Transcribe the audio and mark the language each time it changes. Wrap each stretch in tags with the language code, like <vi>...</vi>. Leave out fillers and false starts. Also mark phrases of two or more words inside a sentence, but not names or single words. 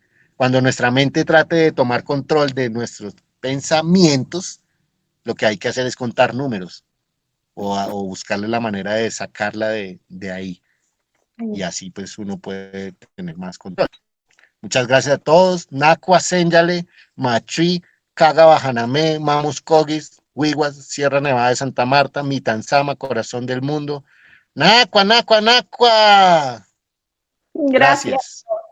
<es>Cuando nuestra mente trate de tomar control de nuestros pensamientos, lo que hay que hacer es contar números o buscarle la manera de sacarla de ahí. Y así pues uno puede tener más control. Muchas gracias a todos. Nacua, Senyale, Machui, Caga, Bajanamé, Mamus, Cogis, Huiguas, Sierra Nevada de Santa Marta, Mitanzama, Corazón del Mundo. Nacua, Nacua, Nacua. Gracias. Gracias.</es>